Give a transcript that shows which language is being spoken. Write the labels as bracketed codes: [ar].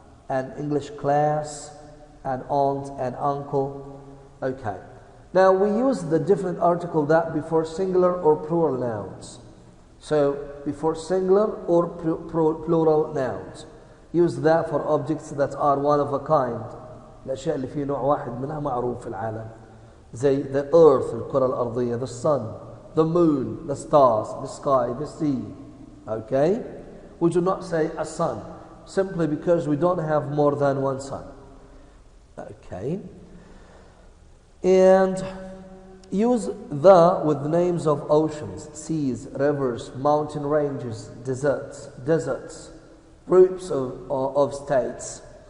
[en] An English class, an aunt, an uncle. Okay. Now we use the definite article that before singular or plural nouns. So before singular or plural nouns. Use that for objects that are one of a kind. [ar] الأشياء اللي في نوع واحد منها معروف في العالم. [en] زي the earth, [ar] الكرة الأرضية, [en] the sun, the moon, the stars, the sky, the sea. Okay? We do not say a sun, simply because we don't have more than one sun. Okay? And use the with names of oceans, seas, rivers, mountain ranges, deserts, groups of states.